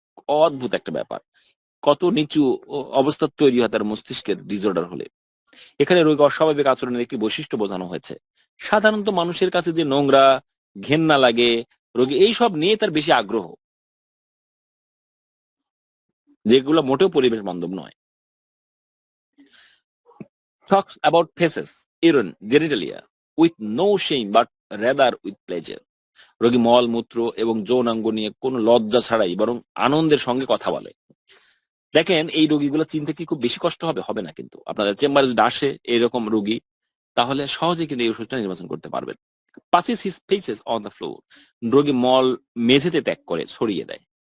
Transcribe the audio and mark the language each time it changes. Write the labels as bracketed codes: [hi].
[bn] অদ্ভুত একটা ব্যাপার, কত নিচু অবস্থা তৈরি হয় তার মস্তিষ্কের ডিসঅর্ডার হলে। এখানে রোগী অস্বাভাবিক আচরণের একটি বৈশিষ্ট্য বোঝানো হয়েছে। সাধারণত মানুষের কাছে যে নোংরা, ঘেন্না লাগে, রোগী এইসব নিয়ে তার বেশি আগ্রহ, যেগুলো মোটেও পরিবেশ বান্ধব নয়। [en] Talks about faces, urine, genitalia with no shame but rather with pleasure. [bn] রোগী মল মূত্র এবং যৌনাঙ্গ নিয়ে কোনো লজ্জা ছাড়াই বরং আনন্দের সঙ্গে কথা বলে। দেখেন, এই রোগীগুলো চিনতে কি খুব বেশি কষ্ট হবে? হবে না। কিন্তু আপনাদের চেম্বারে যদি আসে এরকম রোগী, তাহলে সহজে কিন্তু এই ওষুধটা নির্বাচন করতে পারবেন। [en] Passes his faces on the floor, [bn] রোগী মল মেঝেতে ত্যাগ করে, ছড়িয়ে দেয়।